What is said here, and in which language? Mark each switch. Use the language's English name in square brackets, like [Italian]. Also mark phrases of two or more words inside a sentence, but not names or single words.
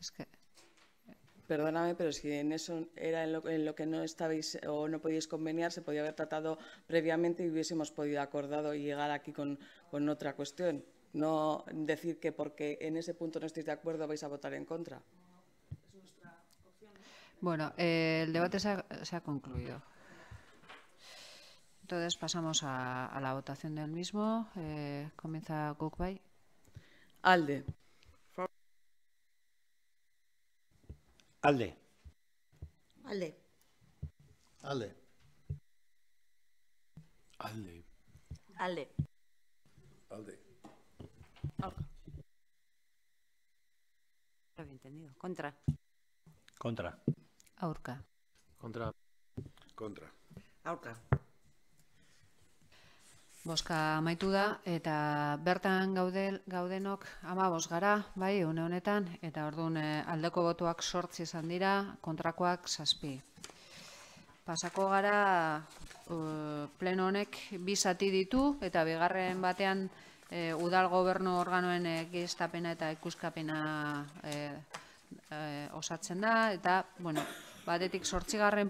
[Spanish] Perdóname, pero si en eso era en lo que no estabais o no podíais conveniar, se podía haber tratado previamente y hubiésemos podido acordado y llegar aquí con otra cuestión. No decir que porque en ese punto no estáis de acuerdo vais a votar en contra. Bueno, el debate se ha concluido. Entonces pasamos a la votación del mismo. Comienza Gukbay. [Basque] Alde. Alde. Alde. Alde. Alde. Alde. Alde. Aurka. [Spanish] Lo había entendido. Contra. Contra. [Basque] Aurka. [Spanish] Contra. Contra. [Basque] Aurka. Boska amaitu da, eta bertan gaudenok 15 gara, bai, une honetan, eta orduan aldeko botuak 8 izan dira, kontrakoak 7. Pasako gara, pleno honek 2 zati ditu, eta bigarren batean udal gobernu organoen egiaztapena eta ikuskapena osatzen da, eta, bueno, batetik 8.